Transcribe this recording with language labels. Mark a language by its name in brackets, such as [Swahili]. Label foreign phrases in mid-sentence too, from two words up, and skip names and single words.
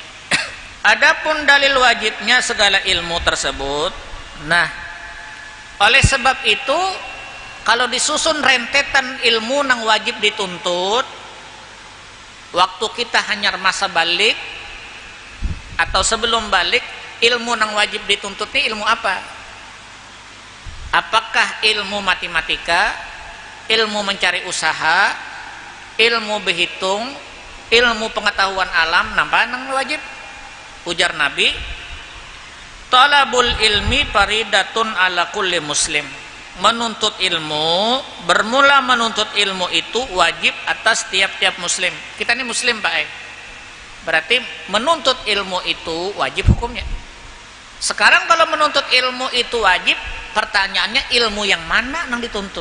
[Indonesian] Adapun dalil wajibnya segala ilmu tersebut, nah, oleh sebab itu kalau disusun rentetan ilmu nang wajib dituntut, waktu kita hanya masa balik atau sebelum balik, ilmu nang wajib dituntut ini ilmu apa? Apakah ilmu matematika, ilmu mencari usaha, ilmu berhitung, ilmu pengetahuan alam? Nampak nang wajib? Ujar Nabi, [Arabic] طلب العلم فريضة على كل مسلم. [Indonesian] Menuntut ilmu, bermula menuntut ilmu itu wajib atas tiap-tiap muslim. Kita ini muslim, Pak. Berarti menuntut ilmu itu wajib hukumnya. Sekarang kalau menuntut ilmu itu wajib, pertanyaannya ilmu yang mana yang dituntut?